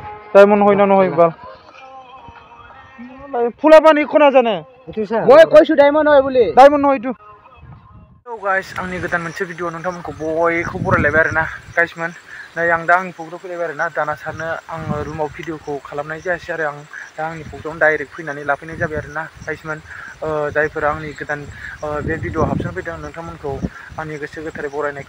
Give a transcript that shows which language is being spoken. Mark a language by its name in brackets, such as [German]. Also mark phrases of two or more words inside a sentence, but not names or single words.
[Assamese] डायमंड হয় না নহয় বাল ফুলা পানি কোনা জানে মই কইছো ডায়মন্ড হয় বুলি ডায়মণ্ড হয় ইটো [English] So guys, [Bodo] आंनि गोदान मोनसे भिडिअ नोंथांमोनखौ बयखौ बरायलायबाय आरोना गाइसमोन नै आं दा आंनि फुख्रियाव फैलायबाय आरोना दाना सारनो आङो रुमाव भिडिअखौ खालामनाय जायासै आरो आं दा आंनि फुख्रियावनो डाइरेक्ट फैनानै लाफैनाय जाबाय आरोना गाइसमोन जायफोरा आंनि गोदान बे भिडिअ हाबसन फैदों नोंथांमोनखौ आंनि गोसो गोथारै बरायनायखौ